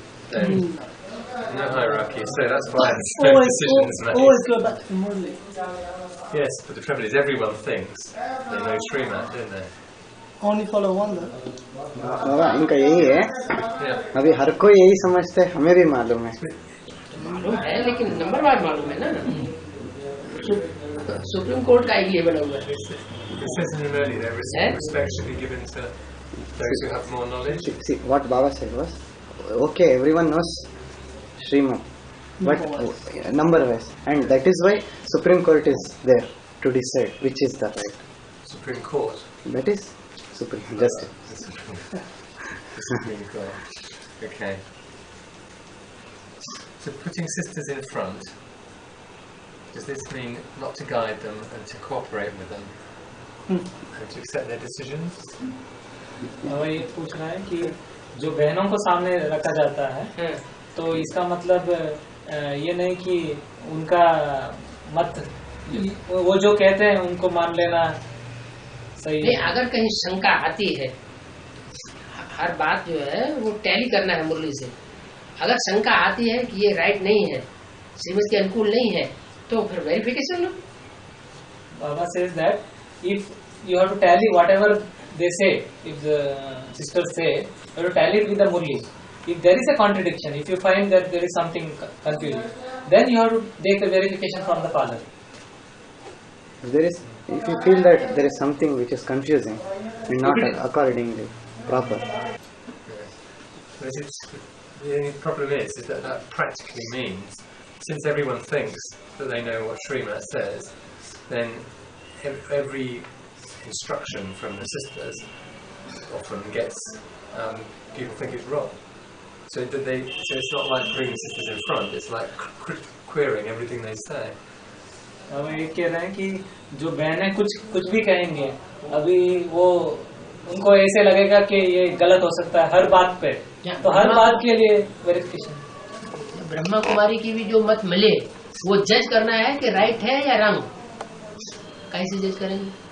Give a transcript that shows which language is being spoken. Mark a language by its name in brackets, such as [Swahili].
[English] Then no hierarchy. So that's why decisions made. Always go back to the Murli. Yes, but the trouble is everyone thinks they know Srimad, don't they? Only follow one though. [Hindi] बाबा इनका यही है, अभी हर कोई यही समझते है, हमें भी मालूम है, मालूम है, लेकिन नंबर वार मालूम है ना। सुप्रीम कोर्ट का ये बना हुआ है। [English] It says in the early there respect should be given to those who have more knowledge. See, what Baba said was, okay, everyone knows Srimad, but number wise, and that is why Supreme Court is there to decide which is the right. Supreme Court. That is Supreme Justice. The Supreme Court. Okay. So putting sisters in front, does this mean not to guide them and to cooperate with them and to accept their decisions? [Hindi] वो ये पूछ रहा है कि जो बहनों को सामने रखा जाता है तो इसका मतलब ये नहीं कि उनका मत वो जो कहते हैं उनको मान लेना सही नहीं। अगर कहीं शंका आती है, हर बात जो है वो टैली करना है मुरली से। अगर शंका आती है कि ये राइट नहीं है, श्रीमत के अनुकूल नहीं है, तो फिर verification low. [English] Baba says that if you have to tally whatever they say, if the sisters say, you have to tally it with the Murli. If there is a contradiction, if you find that there is something confusing, then you have to take a verification from the father. If you feel that there is something which is confusing and not accordingly proper. The only problem is that practically means, since everyone thinks that they know what Srimad says, then every instruction from the sisters often gets people think it's wrong. So it's not like putting the sisters in front; it's like querying everything they say. [Hindi] अब ये कह रहे हैं कि जो बहनें कुछ भी कहेंगे, अभी वो उनको ऐसे लगेगा कि ये गलत हो सकता है हर बात पे, तो हर बात के लिए वेरिफिकेशन। ब्रह्मा कुमारी की भी जो मत मिले वो जज करना है कि राइट है या रॉन्ग, कैसे जज करेंगे?